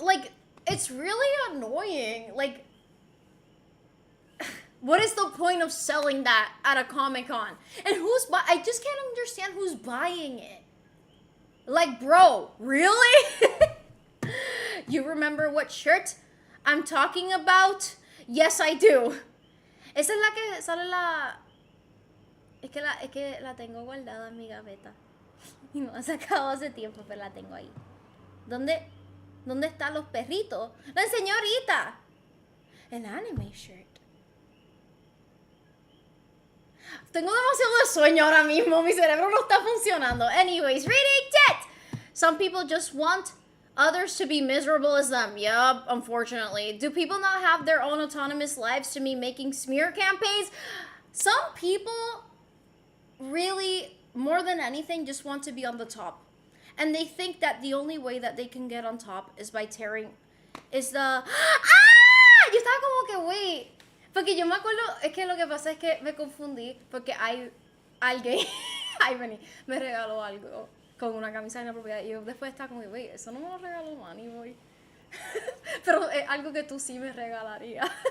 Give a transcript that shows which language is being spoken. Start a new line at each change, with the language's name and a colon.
English: Like, it's really annoying. Like, what is the point of selling that at a Comic-Con? And I just can't understand who's buying it. Like, bro, really? You remember what shirt I'm talking about?
Spanish: Yes, I do. Esa es la que sale la... Es que la tengo guardada en mi gaveta. Y no la he sacado hace tiempo, pero la tengo ahí. ¿Dónde están los perritos? La enseñé ahorita. El anime shirt. Tengo demasiado de sueño ahora mismo. Mi cerebro no está funcionando. Anyways, reading tit!
English: Some people just want others to be miserable as them. Yup, unfortunately. Do people not have their own autonomous lives to be making smear campaigns? Some people really, more than anything, just want to be on the top. And they think that the only way that they can get on top is by tearing...
Spanish: Is the... ¡Ah! Yo estaba como que, wait... Porque yo me acuerdo, es que lo que pasa es que me confundí, porque hay alguien, ay, vení, me regaló algo con una camisa inapropiada y yo después estaba como, wait, eso no me lo regaló Manny Boy. Pero es algo que tú sí me regalaría.